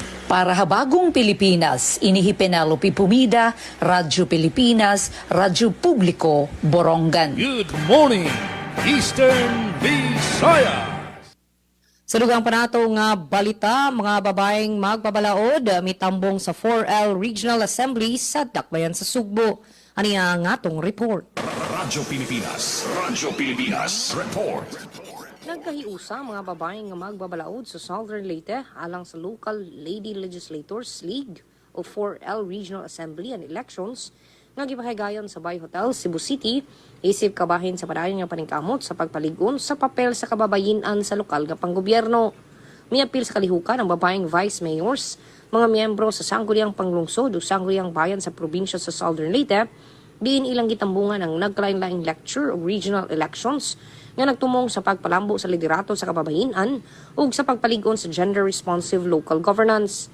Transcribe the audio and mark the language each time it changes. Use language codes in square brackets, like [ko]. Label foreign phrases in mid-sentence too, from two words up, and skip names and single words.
[ceb] Para habagong Pilipinas, inihi Penelope Pumida, Radyo Pilipinas, Radyo Publiko, Borongan. [en] Good morning, Eastern Visayas. [ceb] Sa lugang panato nga balita, mga babaeng magpabalaod mitambong sa 4L Regional Assembly sa Dakbayan sa Sugbo. Ani ang atong report. Radyo Pilipinas Report. Nagkahiusa mga babaeng nga magbabalaod sa Southern Leyte alang sa Local Lady Legislators League o 4L Regional Assembly and Elections nga gipahigayon sa Bay Hotel, Cebu City, isip kabahin sa padayon nga paningkamot sa pagpaligon sa papel sa kababayin-an sa lokal nga panggobyerno. Miapil sa kalihukan ang babaeng [en] vice mayors, [ceb] mga miyembro sa sangguniang panglungsod o sangguniang bayan sa probinsya sa Southern Leyte, diin ilang gitambungan ang nagkalain-laing lecture o [en] regional elections [ceb] nga nagtumong sa pagpalambo sa liderato sa kababayenan ug sa pagpaligon sa [en] gender-responsive local governance.